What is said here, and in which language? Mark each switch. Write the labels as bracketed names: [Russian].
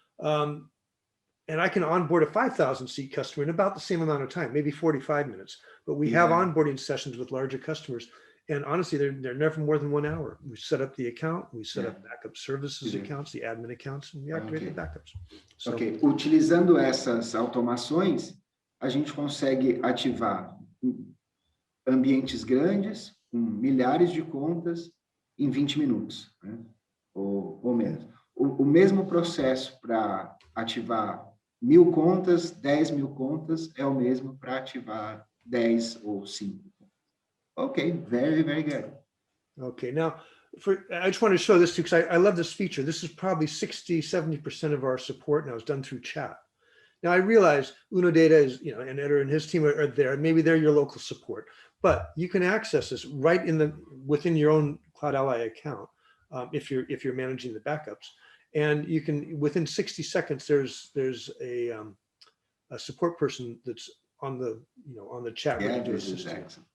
[English] And I can onboard a 5,000-seat customer in about the same amount of time, maybe 45 minutes. But we have onboarding sessions with larger customers, and honestly, they're never more than 1 hour. We set up the account, we set up backup services accounts, the admin accounts, and we activate the backups. So, [Portuguese] Utilizando essas automações, a gente consegue ativar ambientes grandes, com milhares de contas, em 20 minutos, né? ou menos. O mesmo processo para ativar 1.000 contas, 10.000 contas, é o mesmo para ativar 10 ou 5. [English] Okay, very, very good. Okay, now, I just want to show this too, because I love this feature. This is probably 60-70% of our support now is done through chat. Now, I realize Unodata is, and Eder and his team are there. Maybe they're your local support, but you can access this right within your own CloudAlly account if you're managing the backups, and you can, within 60 seconds, there's a support person that's on the chat ready to assist you.